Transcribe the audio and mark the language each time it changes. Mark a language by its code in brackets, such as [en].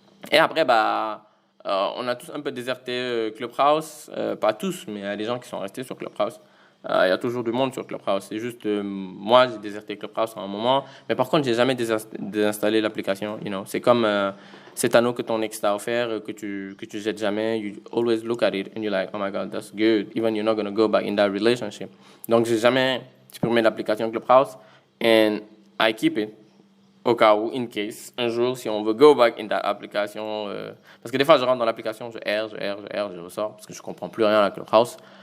[fr] Et après, on a tous un peu déserté Clubhouse. Pas tous, mais il y a des gens qui sont restés sur Clubhouse. Il y a toujours du monde sur Clubhouse. C'est juste, moi, j'ai déserté Clubhouse à un moment. Mais par contre, j'ai jamais désinstallé l'application. [en] You know. [fr] C'est comme cet anneau que ton ex t'a offert, que tu jettes jamais. [en] You always look at it and you're like, oh my God, that's good. Even you're not going to go back in that relationship. [fr] Donc, j'ai jamais supprimé l'application Clubhouse. [en] And I keep it. [fr] Au cas où, [en] in case, [fr] un jour, si on veut [en] go back in that application. [fr] Parce que des fois, je rentre dans l'application, je erre, je ressors, parce que je comprends plus rien à Clubhouse.